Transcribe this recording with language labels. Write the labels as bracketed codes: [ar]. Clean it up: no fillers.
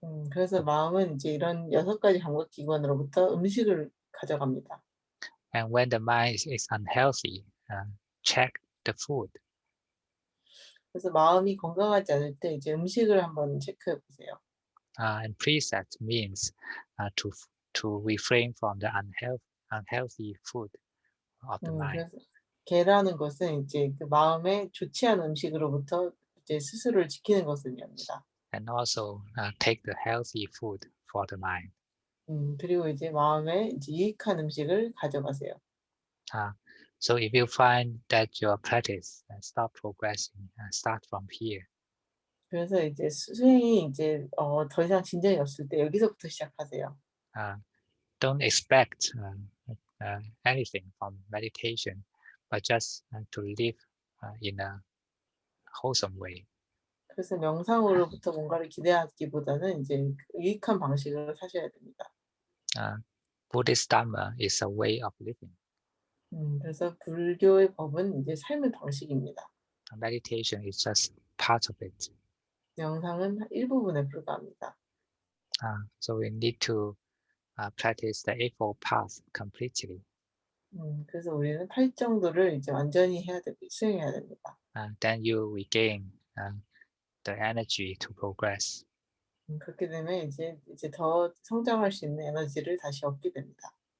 [ko] 그래서 마음은 이제 이런 6가지 감각 기관으로부터 음식을 가져갑니다. [en] And when the mind is unhealthy, check the food. [ko] 그래서 마음이 건강하지 않을 때 이제 음식을 한번 체크해 보세요. [en] And preset means to refrain from the unhealthy food of the mind. [ko] 그래서 개라는 것은 이제 그 마음에 좋지 않은 음식으로부터 이제 스스로를 지키는 것을 의미합니다. [en] And also take the healthy food for the mind. [ko] 그리고 이제 마음에 이제 유익한 음식을 가져가세요. [en] So if you find that your practice stop progressing, start from here. [ko] 그래서 이제 수행이 이제 더 이상 진전이 없을 때 여기서부터 시작하세요. [en] Don't expect anything from meditation, but just to live in a wholesome way. [ko] 그래서 명상으로부터 뭔가를 기대하기보다는 이제 유익한 방식으로 사셔야 됩니다. [en] Buddhist Dharma is a way of living. [ko] 그래서 불교의 법은 이제 삶의 방식입니다. [en] Meditation is just part of it. [ko] 명상은 일부분에 불과합니다. [en] So we need to practice the Eightfold Path completely. [ko] 그래서 우리는 8정도를 이제 완전히 수행해야 됩니다. [en] Then you regain the energy to progress. [ko] 그렇게 되면 이제 더 성장할 수 있는 에너지를 다시 얻게 됩니다.